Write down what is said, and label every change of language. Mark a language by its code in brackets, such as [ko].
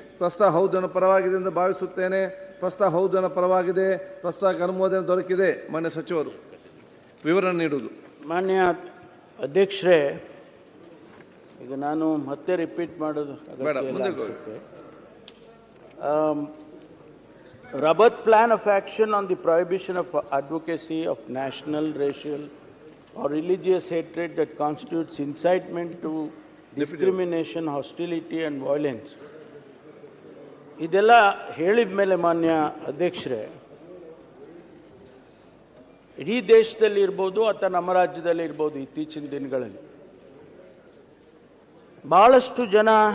[kn] ಪ್ರಸ್ತಾವ ಹೌದನ್ನು ಪರವಾಗಿದೆ ಎಂದು ಭಾವಿಸುತ್ತೇನೆ. ಪ್ರಸ್ತಾವ ಹೌದನ್ನು ಪರವಾಗಿದೆ. ಪ್ರಸ್ತಾವಕ್ಕೆ ಅನುಮೋದನೆ ದೊರಕಿದೆ. ಮಾನ್ಯ ಸಚಿವರು ವಿವರಣೆ ನೀಡುವುದು. ಮಾನ್ಯ ಅಧ್ಯಕ್ಷರೇ, ಈಗ ನಾನು ಮತ್ತೆ ರಿಪೀಟ್ ಮಾಡೋದು ಅನಿಸುತ್ತೆ. [en] Rabat Plan of Action on the Prohibition of Advocacy of National, Racial or Religious Hatred that constitutes incitement to discrimination, hostility and violence. [kn] ಇದೆಲ್ಲ ಹೇಳಿದ ಮೇಲೆ ಮಾನ್ಯ ಅಧ್ಯಕ್ಷರೇ, ಇಡೀ ದೇಶದಲ್ಲಿ ಇರ್ಬೋದು ಅಥವಾ ನಮ್ಮ ರಾಜ್ಯದಲ್ಲಿ ಇರ್ಬೋದು, ಇತ್ತೀಚಿನ ದಿನಗಳಲ್ಲಿ ಬಹಳಷ್ಟು ಜನ